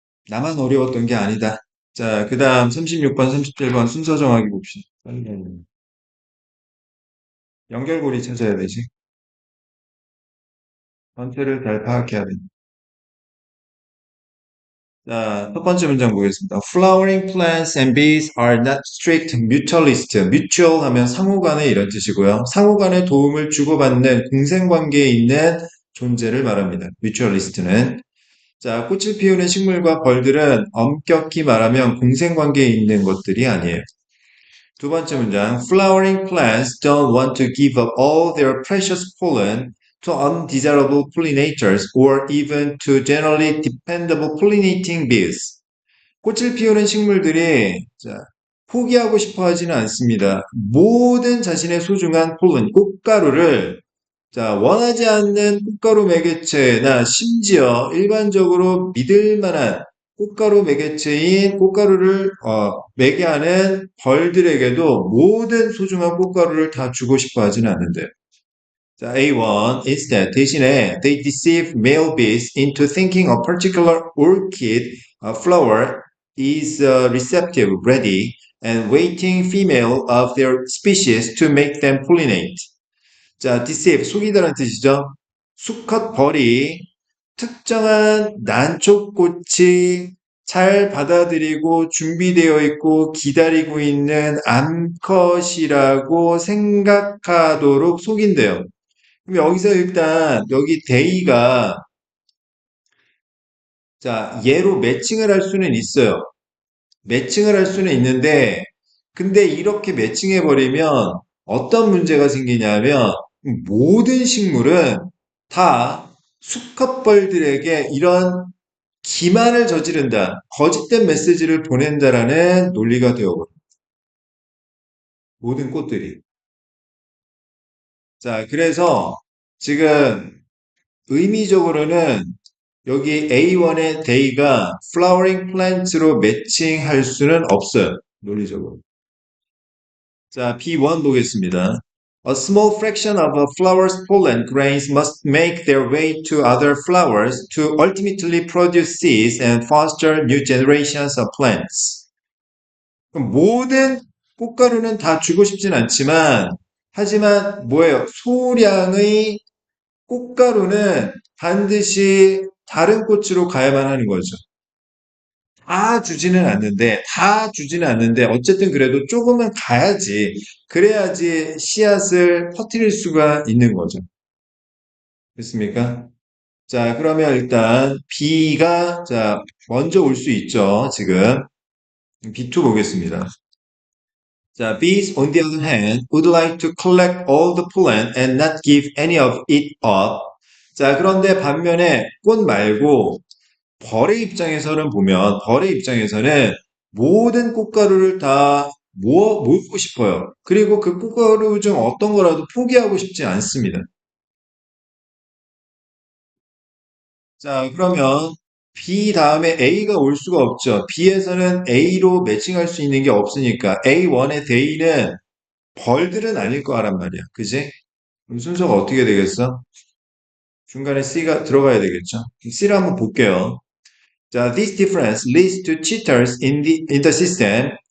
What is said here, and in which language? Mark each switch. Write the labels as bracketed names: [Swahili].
[Korean] 나만 어려웠던 게 아니다. 자, 그 다음 36번, 37번 순서 정하기 봅시다. 연결고리 찾아야 되지. 전체를 잘 파악해야 돼. 자, 첫 번째 문장 보겠습니다. [English] Flowering plants and bees are not strict mutualist. [Korean] mutual 하면 상호 간의 이런 뜻이고요. 상호 간의 도움을 주고받는 공생관계에 있는 존재를 말합니다. mutualist는. 자, 꽃을 피우는 식물과 벌들은 엄격히 말하면 공생관계에 있는 것들이 아니에요. 두 번째 문장. [English] Flowering plants don't want to give up all their precious pollen to undesirable pollinators or even to generally dependable pollinating bees. [Korean] 꽃을 피우는 식물들이 자, 포기하고 싶어 하지는 않습니다. 모든 자신의 소중한 폴른, 꽃가루를 자, 원하지 않는 꽃가루 매개체나 심지어 일반적으로 믿을 만한 꽃가루 매개체인 꽃가루를 매개하는 벌들에게도 모든 소중한 꽃가루를 다 주고 싶어 하지는 않는데요. 자, A1. [English] Instead, [Korean] 대신에 [English] they deceive male bees into thinking a particular orchid flower is receptive, ready, and waiting female of their species to make them pollinate. [Korean] 자, deceive, 속이다라는 뜻이죠. 수컷 벌이 특정한 난초꽃이 잘 받아들이고 준비되어 있고 기다리고 있는 암컷이라고 생각하도록 속인대요. 그럼 여기서 일단 여기 데이가 자 얘로 매칭을 할 수는 있어요. 매칭을 할 수는 있는데 근데 이렇게 매칭해 버리면 어떤 문제가 생기냐면 모든 식물은 다 수컷벌들에게 이런 기만을 저지른다, 거짓된 메시지를 보낸다라는 논리가 되어버려요. 모든 꽃들이. 자, 그래서 지금 의미적으로는 여기 A1의 day가 flowering plant로 매칭할 수는 없어요. 논리적으로. 자, B1 보겠습니다. [English] A small fraction of a flower's pollen grains must make their way to other flowers to ultimately produce seeds and foster new generations of plants. [Korean] 그럼 모든 꽃가루는 다 주고 싶진 않지만, 하지만 뭐예요? 소량의 꽃가루는 반드시 다른 꽃으로 가야만 하는 거죠. 다 주지는 않는데, 어쨌든 그래도 조금은 가야지. 그래야지 씨앗을 퍼뜨릴 수가 있는 거죠. 됐습니까? 자, 그러면 일단 B가, 자, 먼저 올 수 있죠, 지금. B2 보겠습니다. [English] 자, bees, on the other hand, would like to collect all the pollen and not give any of it up. [Korean] 자, 그런데 반면에 꽃 말고 벌의 입장에서는 보면, 벌의 입장에서는 모든 꽃가루를 다 모으고 싶어요. 그리고 그 꽃가루 중 어떤 거라도 포기하고 싶지 않습니다. 자, 그러면 B 다음에 A가 올 수가 없죠. B에서는 A로 매칭할 수 있는 게 없으니까 A1의 D는 벌들은 아닐 거란 말이야. 그지? 그럼 순서가 어떻게 되겠어? 중간에 C가 들어가야 되겠죠. C를 한번 볼게요. [English] 자, this difference leads to cheaters in the system.